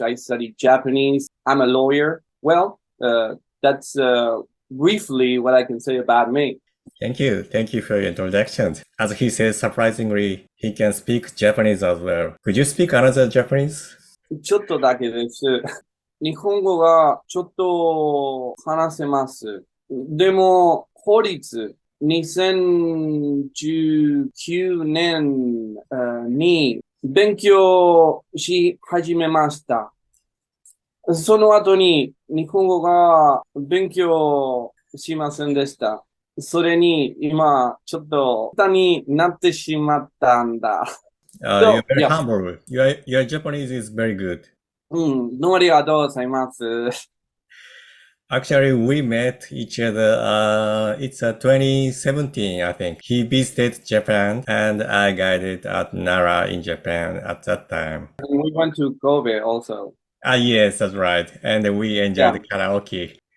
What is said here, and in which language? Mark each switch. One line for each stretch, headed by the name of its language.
English: I study Japanese. I'm a lawyer. Well, that's briefly what I can say about me. Thank you. Thank you for your introduction. As he says, surprisingly, he can speak Japanese as well. Could you speak another Japanese?
Japanese: ちょっとだけです。日本語がちょっと話せます。でも、法律、2019年に勉強し始めました。その後に日本語が勉強しませんでした。それに今ちょっと下手になってしまったんだ。
English: You're very yeah. humble. Your Japanese is very good.
Japanese: どうもありがとうございます。
English: Actually, we met each other. It's 2017, I think. He visited Japan, and I guided at Nara in Japan at that time. And we went to Kobe also. Yes, that's right. And we enjoyed the karaoke.